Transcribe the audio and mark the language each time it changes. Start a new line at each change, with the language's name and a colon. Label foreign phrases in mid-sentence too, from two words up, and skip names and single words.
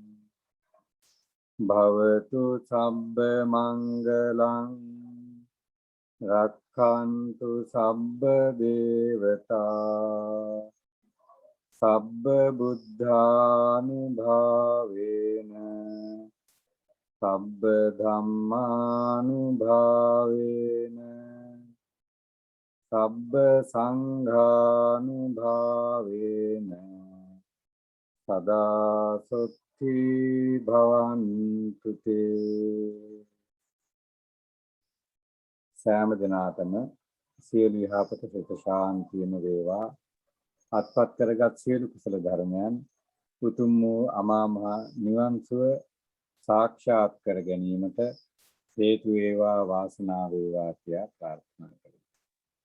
Pali: භවතු සබ්බ මංගලං රක්ඛන්තු සබ්බ දේවතා සබ්බ බුද්ධානුභාවේන සබ්බ ධම්මානුභාවේන සබ්බ සංඝානුභාවේන සදා සොත්ති භවන්තු තේ සෑම
Sinhala: දිනාතම සියලු යහපත සිත ශාන්තියම වේවා අත්පත් කරගත් සියලු කුසල ධර්මයන් උතුම් වූ අමා මහ නිවන් සුව සාක්ෂාත් කර ගැනීමට හේතු වේවා වාසනාව වේවා කියා ප්‍රාර්ථනා කරමි.